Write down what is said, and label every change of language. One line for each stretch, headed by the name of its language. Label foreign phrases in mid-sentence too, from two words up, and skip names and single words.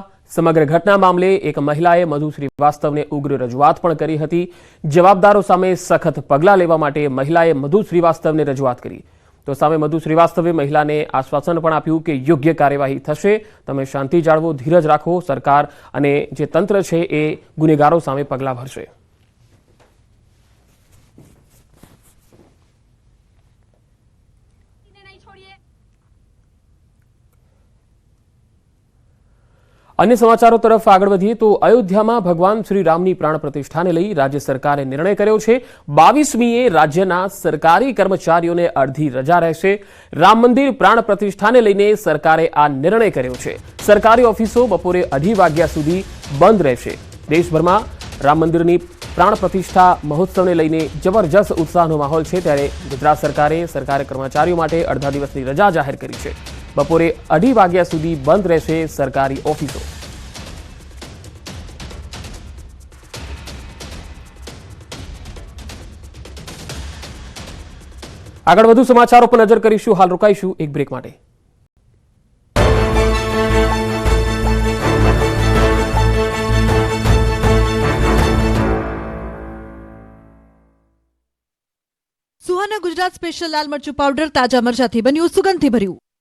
Gujarati: સમગ્ર ઘટના મામલે એક મહિલાએ મધુ શ્રીવાસ્તવને ઉગ્ર રજૂઆત પણ કરી હતી. જવાબદારો સામે સખત પગલાં લેવા માટે મહિલાએ મધુ શ્રીવાસ્તવને રજૂઆત કરી. તો સામે મધુ શ્રીવાસ્તવે મહિલાને આશ્વાસન પણ આપ્યું કે યોગ્ય કાર્યવાહી થશે, તમે શાંતિ જાળવો, ધીરજ રાખો, સરકાર અને જે તંત્ર છે એ ગુનેગારો સામે પગલાં ભરશે. અન્ય સમાચારો તરફ આગળ વધીએ તો અયોધ્યામાં ભગવાન શ્રી રામની પ્રાણ પ્રતિષ્ઠાને લઈ રાજ્ય સરકારે નિર્ણય કર્યો છે. 22મીએ રાજ્યના સરકારી કર્મચારીઓને અર્ધી રજા રહેશે. રામ મંદિર પ્રાણ પ્રતિષ્ઠાને લઈને સરકારે આ નિર્ણય કર્યો છે. સરકારી ઓફિસો બપોરે 2:30 વાગ્યા સુધી બંધ રહેશે. દેશભરમાં રામ મંદિરની પ્રાણ પ્રતિષ્ઠા મહોત્સવને લઈને જબરદસ્ત ઉત્સાહનો માહોલ છે, ત્યારે ગુજરાત સરકારે સરકારી કર્મચારીઓ માટે અર્ધા દિવસની રજા જાહેર કરી છે. બપોરે 2:30 વાગ્યા સુધી બંધ રહેશે સરકારી ઓફિસો. આગળ વધુ સમાચારો પર નજર કરીશું. હાલ રોકાઈશું એક બ્રેક માટે. સુહાના ગુજરાત સ્પેશિયલ લાલ મરચું પાવડર તાજા મરચાથી બન્યું, સુગંધથી ભર્યું.